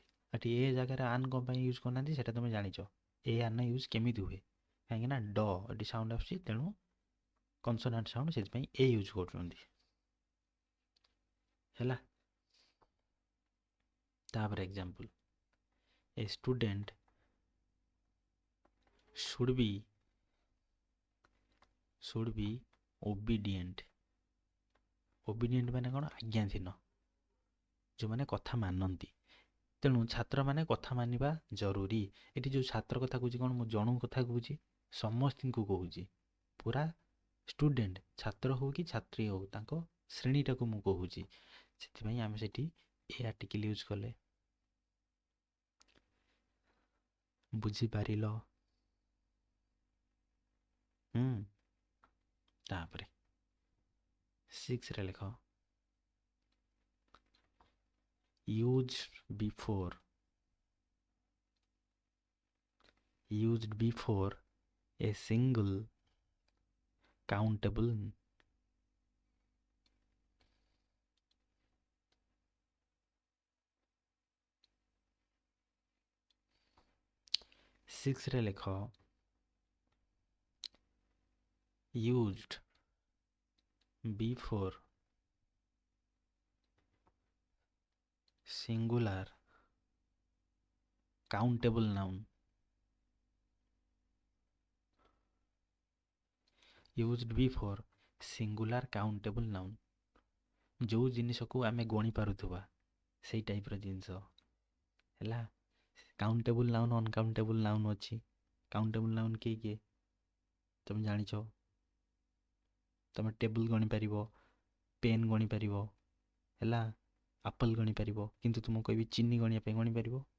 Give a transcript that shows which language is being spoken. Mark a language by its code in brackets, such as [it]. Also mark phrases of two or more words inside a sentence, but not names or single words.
[or] ଏଠି ଏ ଜାଗାରେ ଆନ୍ କ'ଣ ପାଇଁ ୟୁଜ୍ କରୁନାହାନ୍ତି ସେଇଟା ତୁମେ ଜାଣିଛ। ଏ ଆନ୍ ୟୁଜ୍ କେମିତି ହୁଏ? କାହିଁକିନା ଏଠି ସାଉଣ୍ଡ ଆସୁଛି, ତେଣୁ [en] consonant sound, [or] ସେଥିପାଇଁ ଏ ୟୁଜ୍ କରୁଛନ୍ତି। ହେଲା, ତାପରେ [en] example, a student should be obedient। [or] ଓବିଡିଏଣ୍ଟ ମାନେ କ'ଣ? ଆଜ୍ଞାଧୀନ, ଯେଉଁମାନେ କଥା ମାନନ୍ତି। ତେଣୁ ଛାତ୍ରମାନେ କଥା ମାନିବା ଜରୁରୀ। ଏଠି ଯେଉଁ ଛାତ୍ର କଥା କହୁଛି, କ'ଣ ମୁଁ ଜଣଙ୍କୁ କଥା କହୁଛି? ସମସ୍ତଙ୍କୁ କହୁଛି। ପୁରା ଷ୍ଟୁଡେଣ୍ଟ, ଛାତ୍ର ହେଉ କି ଛାତ୍ରୀ ହେଉ, ତାଙ୍କ ଶ୍ରେଣୀଟାକୁ ମୁଁ କହୁଛି। ସେଥିପାଇଁ ଆମେ ସେଠି ଏ ଆର୍ଟିକଲ୍ ୟୁଜ୍ କଲେ। ବୁଝିପାରିଲ? ତାପରେ 6ରେ ଲେଖ [en] used before a single countable [or] ରେ ଲେଖ [en] used before singular countable noun। used before singular countable noun, [or] ଯେଉଁ ଜିନିଷକୁ ଆମେ ଗଣି ପାରୁଥିବା ସେଇ ଟାଇପ୍ର ଜିନିଷ ହେଲା। [en] countable noun, uncountable noun ଅଛି। countable noun [or] କିଏ? ତୁମେ ଜାଣିଛ। ତୁମେ ଟେବୁଲ୍ ଗଣିପାରିବ, ପେନ୍ ଗଣିପାରିବ, ହେଲା, ଆପଲ୍ ଗଣିପାରିବ, କିନ୍ତୁ ତୁମକୁ କହିବି ଚିନି ଗଣିବା ପାଇଁ ଗଣିପାରିବ?